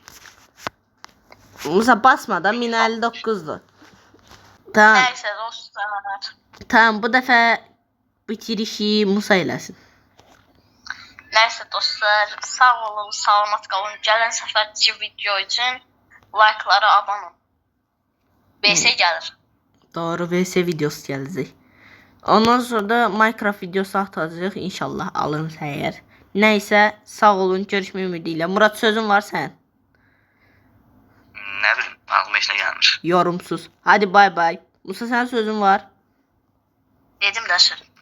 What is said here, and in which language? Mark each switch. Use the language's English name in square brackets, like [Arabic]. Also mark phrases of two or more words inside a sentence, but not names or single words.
[Turkish] Musa basmadan 1059'dur. Tamam. Neyse dostlar. [Azerbaijani] Tamam, bu dəfə bitirişi Musa eləsin. [Turkish] Neyse dostlar, sağ olun, salamat kalın. Gələn səfərki video için like'lara abone olun. BS gelir. [Azerbaijani] Doğru, VS videosu gələcək. Ondan sonra da Minecraft videosu atacağıq inşallah, alınsa əgər. Nəysə, sağ olun, görüşmək ümidi ilə. Murad, sözün var sən? Nə bilim, ağlıma işlə gəlmir. [Turkish] Yorumsuz. [Azerbaijani] Hadi bay bay. Musa, sənin sözün var. [Turkish] Dedim de sır.